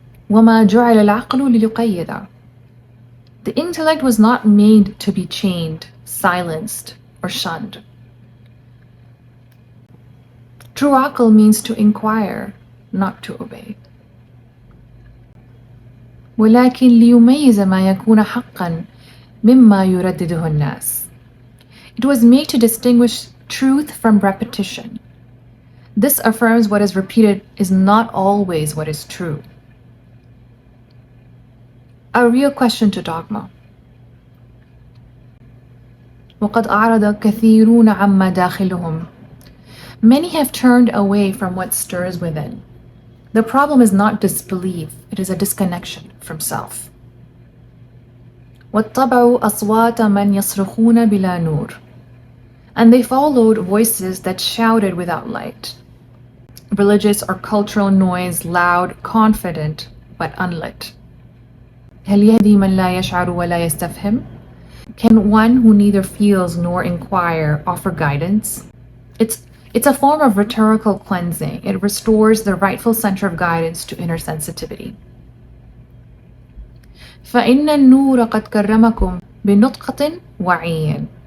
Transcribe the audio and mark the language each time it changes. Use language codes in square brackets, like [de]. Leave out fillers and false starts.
[ar] وَمَا جُعِلَ الْعَقْلُ لِيُقَيِّدَ. [en] The intellect was not made to be chained, silenced, or shunned. True aqal means to inquire, not to obey. [ar] ولكن ليميز ما يكون حقا مما يردده الناس. [en] It was made to distinguish truth from repetition. This affirms what is repeated is not always what is true. A real question to dogma. [ar] وَقَدْ أَعْرَضَ كَثِيرُونَ عَمَّا دَاخِلُهُمْ. [en] Many have turned away from what stirs within. The problem is not disbelief, it is a disconnection from self. [ar] وَاتَّبَعُوا أَصْوَاتَ مَنْ يَصْرُخُونَ بِلَا نُورٍ. [en] And they followed voices that shouted without light. Religious or cultural noise, loud, confident, but unlit. [ar] هل يهدي من لا يشعر ولا يستفهم? [en] Can one who neither feels nor inquire offer guidance? It's a form of rhetorical cleansing. It restores the rightful center of guidance to inner sensitivity. [ar] فَإِنَّ النُّورَ قَدْ كَرَّمَكُمْ بِنُطْقَةٍ وَعِيٍّ.